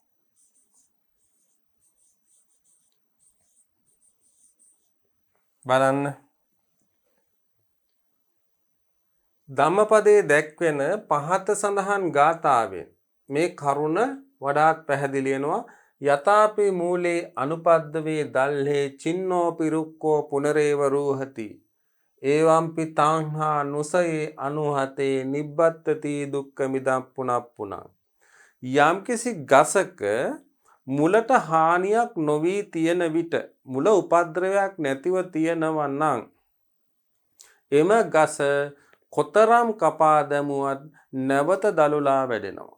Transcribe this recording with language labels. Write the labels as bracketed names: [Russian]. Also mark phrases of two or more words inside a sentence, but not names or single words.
[Sinhala] බලන්න ධම්මපදයේ දැක්වෙන පහත සඳහන් ගාථාවෙන් මේ කරුණ වඩාත් පැහැදිලි වෙනවා. [Pali] යතාපි මූලේ අනුපද්දවේ දල්හේ චින්නෝපි රුක්ඛෝ පුනරේව රූහති ඒවම්පි තණ්හා නුසයේ අනුහතේ නිබ්බත්තති දුක්ඛ මිදම් පුනප්පුනං. [Sinhala] යම්කිසි ගසක මුලට හානියක් නොවී තියෙන විට මුල උපද්‍රවයක් නැතිව තියෙනවා නම් එම ගස කොතරම් කපා දැමුවත් නැවත දලුලා වැඩෙනවා.